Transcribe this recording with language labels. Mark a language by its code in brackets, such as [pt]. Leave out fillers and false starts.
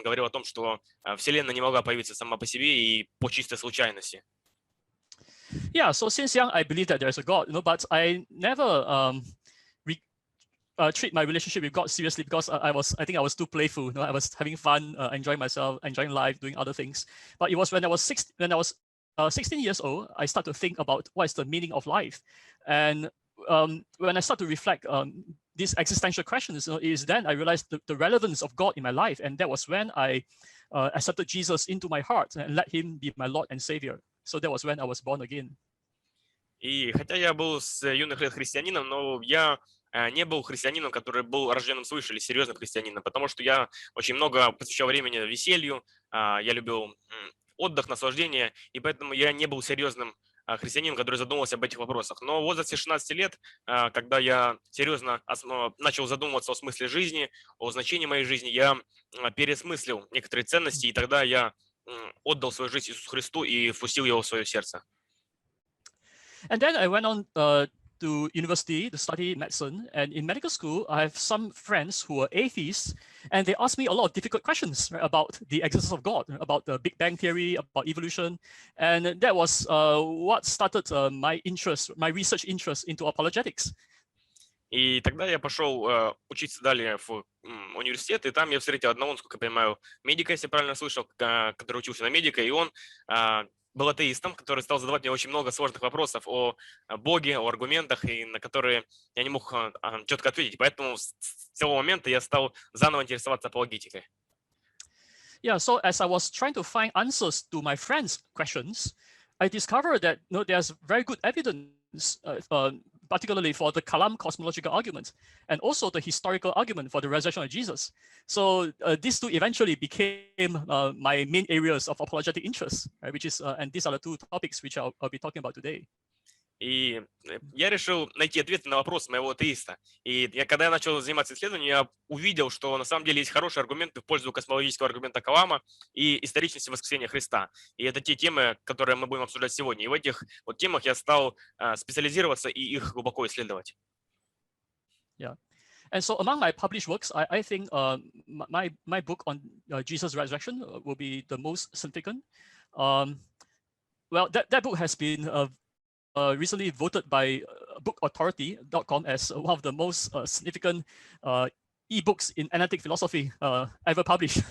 [ru] Он говорил о том, что Вселенная не могла появиться сама по себе и по чистой случайности. [en] Yeah, so since young I believe that there's a God, but I never treat my relationship with God seriously because I think I was too playful. I was having fun, enjoying myself, enjoying life, doing other things. But it was when I was 16 years old, I start to think about what is the meaning of life. And when I start to reflect these existential questions, is then I realized the relevance of God in my life. And that was when I accepted Jesus into my heart and let him be my Lord and Savior. So that was when I was born again. [ru] И хотя я был с юных лет христианином, но я не был христианином, который был рожденным свыше или серьезным христианином, потому что я очень много посвящал времени веселью, я любил отдых, наслаждение, и поэтому я не был серьезным христианином, который задумывался об этих вопросах. Но в возрасте 16 лет, когда я серьезно начал задумываться о смысле жизни, о значении моей жизни, я переосмыслил некоторые ценности, и тогда я отдал свою жизнь Иисусу Христу и впустил его в свое сердце. [en] And then I went on to university to study medicine, and in medical school I have some friends who are atheists, and they asked me a lot of difficult questions, right, about the existence of God, about the Big Bang theory, about evolution, and that was what started my research interest into apologetics. [ru] И тогда я пошел учиться далее в университет, и там я встретил одного, насколько я понимаю, медика, если я правильно слышал, который учился на медика, и он был атеистом, который стал задавать мне очень много сложных вопросов о Боге, о аргументах, и на которые я не мог четко ответить. Поэтому с того момента я стал заново интересоваться апологетикой. [en] Yeah, so as I was trying to find answers to my friends' questions, I discovered that there's very good evidence, particularly for the Kalaam cosmological argument, and also the historical argument for the resurrection of Jesus. So these two eventually became my main areas of apologetic interest, right, which is, and these are the two topics which I'll be talking about today. [ru] И я решил найти ответы на вопрос моего атеиста. И когда я начал заниматься исследованием, я увидел, что на самом деле есть хорошие аргументы в пользу космологического аргумента Калама и историчности Воскресения Христа. И это те темы, которые мы будем обсуждать сегодня. И в этих вот темах я стал специализироваться и их глубоко исследовать. [en] Yeah. And so among my published works, I think my book on Jesus' resurrection will be the most significant. Well, that book has been recently voted by bookauthority.com as one of the most significant ebooks in analytic philosophy ever published.